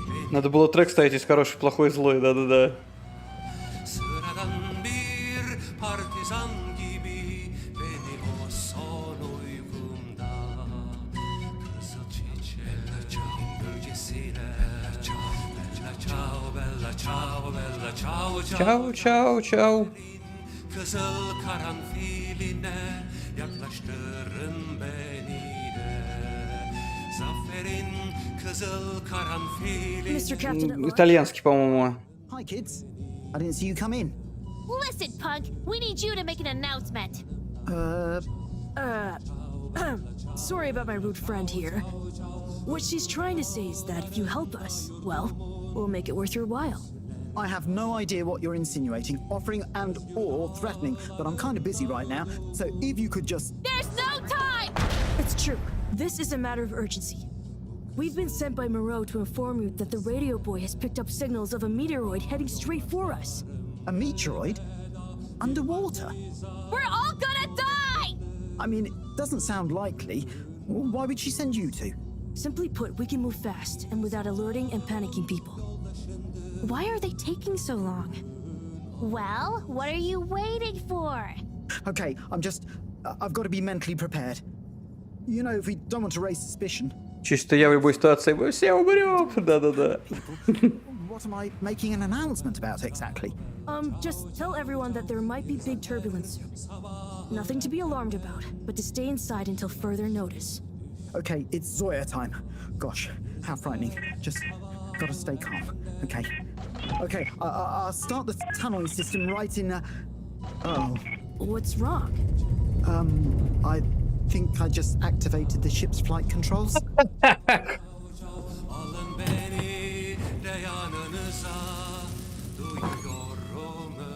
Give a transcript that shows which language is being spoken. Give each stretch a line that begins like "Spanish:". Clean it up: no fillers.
Russian: Надо было трек ставить из хороший, плохой, злой, да-да-да.
Turkish: Sıradan bir partizan gibi beni o son uykumda kızıl çiçeklerin gölgesine
Italian: bella ciao bella ciao
Turkish: bella ciao Чау, чау, чау. kızıl karanfiline yaklaştırın beni de zaferin kızıl karanfili.
English: Mr. Captain at Large.
Russian: Итальянский, по-моему.
English: Hi, kids. I didn't see you come in. Listen, punk, we need you to make an announcement. Sorry about my rude friend here. What she's trying to say is that if you help us, well, we'll make it worth your while. I have no idea what you're insinuating, offering and or threatening, but I'm kind of busy right now, so if you could just... There's no time! It's true. This is a matter of urgency. We've been sent by Moreau to inform you that the radio boy has picked up signals of a meteoroid heading straight for us. A meteoroid? Underwater? We're all gonna die! I mean, it doesn't sound likely. Why would she send you to? Simply put, we can move fast and without alerting and panicking people. Why are they taking so long? Well, what are you waiting for? Okay, I've got to be mentally prepared. You know, if we don't want to raise suspicion.
Russian: Чисто я в любой ситуации, мы все умрем. Да-да-да.
English: What am I making an announcement about exactly? Just tell everyone that there might be big turbulence soon. Nothing to be alarmed about, but to stay inside until further notice. Okay, it's Zoya time. Gosh, how frightening. Just gotta stay calm. Okay. Okay, I'll start the tunneling system right in... Oh. What's wrong? I think I just activated the ship's flight controls.
Turkish: Alın beni de yanınıza duyuyorum.